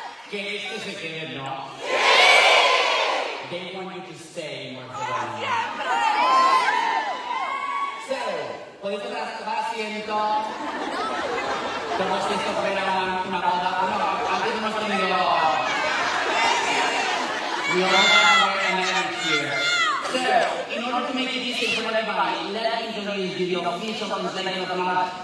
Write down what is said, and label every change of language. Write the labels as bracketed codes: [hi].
[es] que este se quede, ¿no? [en] They want you to stay in Barcelona. So, [es] ¿podéis tomar asiento? Todos estos verán una boda. Antes hemos tenido... [en] We all have a marriage here. So, in order to make it easier for everybody, let me introduce you the official translation of the month.